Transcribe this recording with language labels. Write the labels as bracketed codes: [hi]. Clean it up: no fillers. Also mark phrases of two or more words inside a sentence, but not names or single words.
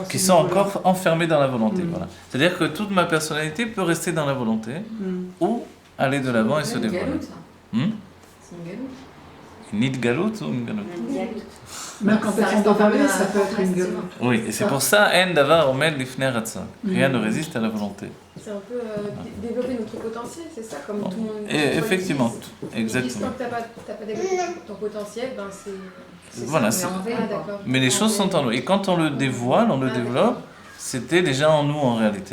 [fr] Qui sont encore enfermées dans la volonté. Voilà. C'est-à-dire que toute ma personnalité peut rester dans la volonté ou aller de l'avant et se dévoiler. C'est une galoute. Une nid galoute ou une galoute? Même quand Ça elles reste sont dans enfermé la dans ça la peut être une forteresse, galoute. Oui, et c'est pour ça, [he] אין דבר עומד לפני הרצון. [fr] Rien ne résiste à la volonté. C'est un peu développer notre potentiel, c'est ça, comme tout le monde. Et effectivement, Tant exactement. que t'as pas développé ton potentiel, ben c'est Voilà, ça. c'est- Ah, d'accord. Mais les choses sont en nous. Et quand on le dévoile, on le développe, c'était déjà en nous en réalité.